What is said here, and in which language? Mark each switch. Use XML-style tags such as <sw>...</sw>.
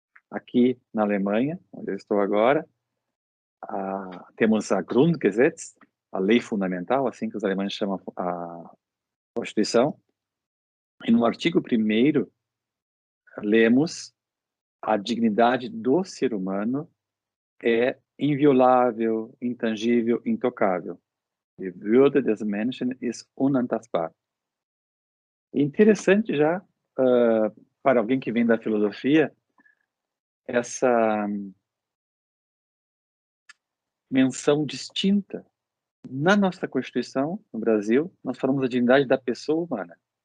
<pt>Aqui na Alemanha, onde eu estou agora, temos a Grundgesetz, a lei fundamental, assim que os alemães chamam a Constituição, e no artigo 1º lemos: a dignidade do ser humano é inviolável, intangível, intocável.</pt> <de>Die Würde des Menschen ist unantastbar.</de> <pt>Interessante já, para alguém que vem da filosofia, essa menção distinta. Na nossa Constituição, no Brasil, nós falamos da dignidade da pessoa humana.</pt>